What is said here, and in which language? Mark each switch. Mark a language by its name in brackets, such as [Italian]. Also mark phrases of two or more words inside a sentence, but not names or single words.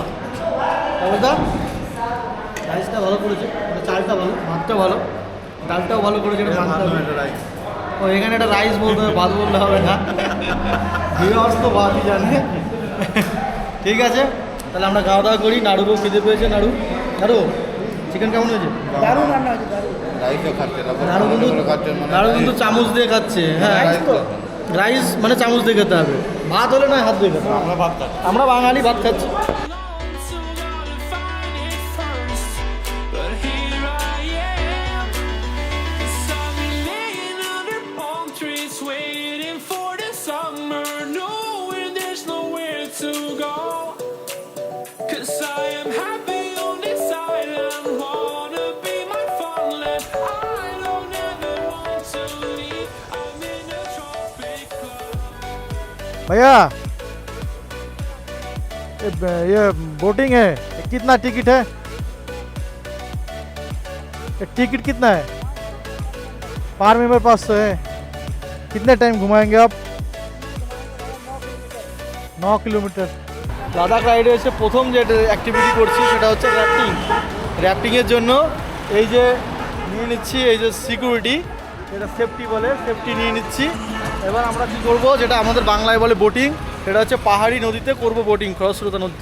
[Bangla] নাড়ুদা রাইসটা ভালো করেছে, মানে চালটা ভালো, ভাতটা ভালো, ডালটাও ভালো করেছে। ও এখানে একটা রাইস বলতে হবে, ভাত বললে হবে না, ভিউয়ার্স তো ভাতই জানে। ঠিক আছে, তাহলে আমরা খাওয়া দাওয়া করি। নাড়ুরও খেতে পেয়েছে। নাড়ু চিকেন কেমন হয়েছে? दारू रान्ना है दारू। নাড়ু কিন্তু চামচ দিয়ে খাচ্ছে। হ্যাঁ, রাইস মানে চামচ দিয়ে খেতে হবে, ভাত হলে নয় হাত দিয়ে খেতে হবে। আমরা বাঙালি ভাত খাচ্ছি। [English] So gotta find it first, but here I am. 'Cause I've been laying under palm trees, waiting for the summer, knowing there's nowhere to go. 'Cause I am happy on this island, wanna be my farmland. I don't ever want to leave. I'm in a tropic club. [Hindi] भैया ये बोटिंग है, कितना टिकट है? टिकट कितना है? [English] per member [Hindi] 500 है। कितने टाइम घुमाएंगे आप? 9 किलोमीटर। [Bangla] লাদাখ রাইডে এসে প্রথম যে অ্যাক্টিভিটি করছি সেটা হচ্ছে র্যাফটিং। র্যাফটিংয়ের জন্য এই যে নিয়ে নিচ্ছি এই যে সিকিউরিটি, এটা সেফটি বলে, সেফটি নিয়ে নিচ্ছি। এবার আমরা কী করবো, যেটা আমাদের বাংলায় বলে বোটিং, সেটা হচ্ছে পাহাড়ি নদীতে করব বোটিং, খরস্রোতা নদীতে।